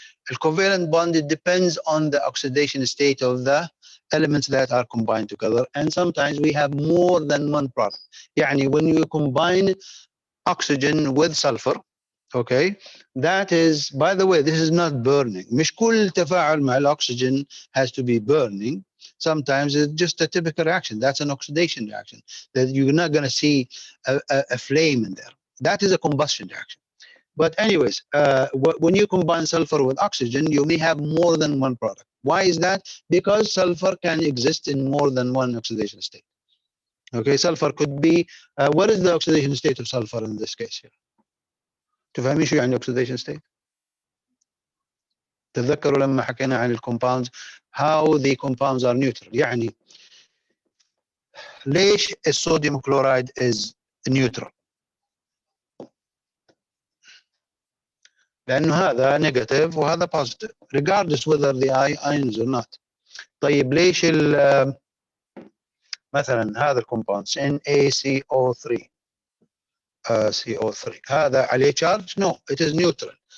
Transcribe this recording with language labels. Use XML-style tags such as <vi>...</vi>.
<en>A covalent bond, it depends on the oxidation state of the elements that are combined together, and sometimes we have more than one product. يعني when you combine oxygen with sulfur, okay, that is, by the way, this is not burning.</en> <ar>مش كل تفاعل مع الأكسجين</ar> <en>has to be burning. Sometimes it's just a typical reaction. That's an oxidation reaction that you're not going to see a flame in there. That is a combustion reaction. But anyways, when you combine sulfur with oxygen, you may have more than one product. Why is that? Because sulfur can exist in more than one oxidation state. Okay, sulfur could be, what is the oxidation state of sulfur in this case here?</en> <ar>تفهمي شو يعني oxidation state؟ تتذكروا لما حكينا عن الكومباوندز</ar> <en>how the compounds are neutral.</en> <ar>يعني ليش الصوديوم كلورايد</ar> <en>is neutral؟</en> <ar>لأنه هذا</ar> <en>negative وهذا positive regardless whether the ions or not.</en> <ar>طيب ليش مثلا هذا الكومباوند NaCO3 CO3 هذا عليه charge؟</ar> <en>No, it is neutral.</en>